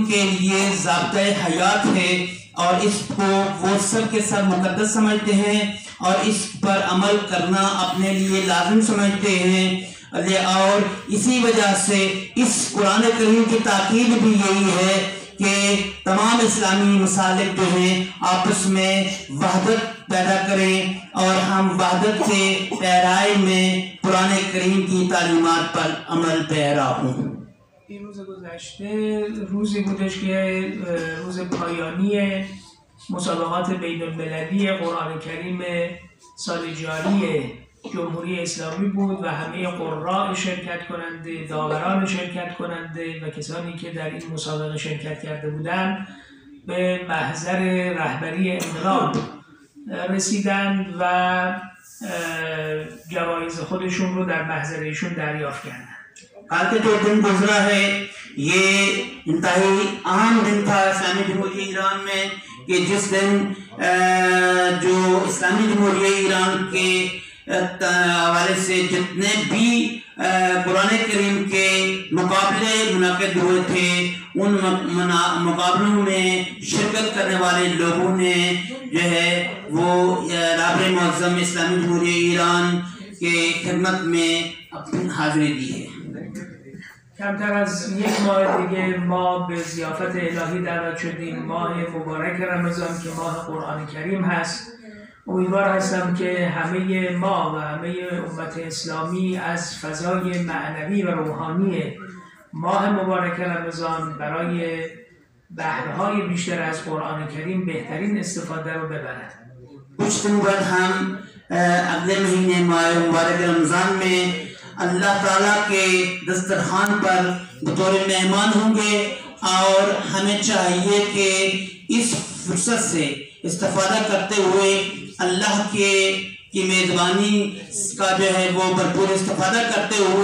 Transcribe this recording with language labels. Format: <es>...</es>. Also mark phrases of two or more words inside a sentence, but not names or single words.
<ur>کے لیے ضابطۂ حیات ہے اور اس کو وہ سب کے سب مقدس سمجھتے ہیں اور اس پر عمل کرنا اپنے لیے لازم سمجھتے ہیں اور اسی وجہ سے اس قرآن کریم کی تاکید بھی یہی ہے کہ تمام اسلامی مسالک جو ہیں آپس میں وحدت پیدا کریں اور ہم وحدت کے پیرائی میں قرآن کریم کی تعلیمات پر عمل پیرا ہوں.</ur> <fa>این روز گذشته روزی بودش که روز پایانی مسابقات بین المللی قرآن کریم سال جاری جمهوری اسلامی بود و همه قراء شرکت کننده، داوران شرکت کننده و کسانی که در این مسابقه شرکت کرده بودند به محضر رهبری انقلاب رسیدند و جوایز خودشون رو در محضر ایشون دریافت کردند.</fa> <ur>کل کے جو دن گزرا ہے یہ انتہائی اہم دن تھا اسلامی جمہوریہ ایران میں کہ جس دن جو اسلامی جمہوریہ ایران کے حوالے سے جتنے بھی قرآن کریم کے مقابلے منعقد ہوئے تھے ان مقابلوں میں شرکت کرنے والے لوگوں نے جو ہے وہ رابر معظم اسلامی جمہوریہ ایران کے خدمت میں اپنی حاضری دی ہے.</ur> <fa>کمتر از یک ماه دیگه ما به ضیافت الهی دعوت شدیم، ماه مبارک رمضان که ماه قرآن کریم هست. امیدوار هستم که همه ما و همه امت اسلامی از فضای معنوی و روحانی ماه مبارک رمضان برای بهره‌های بیشتر از قرآن کریم بهترین استفاده رو ببرند.</fa> <ur>کچھ دن بعد ہم اگلے مہینے ماہ مبارک رمضان میں اللہ تعالیٰ کے دسترخوان پر بطور مہمان ہوں گے اور ہمیں چاہیے کہ اس فرصت سے استفادہ کرتے ہوئے اللہ کی میزبانی کا جو ہے وہ بھرپور استفادہ کرتے ہوئے</ur>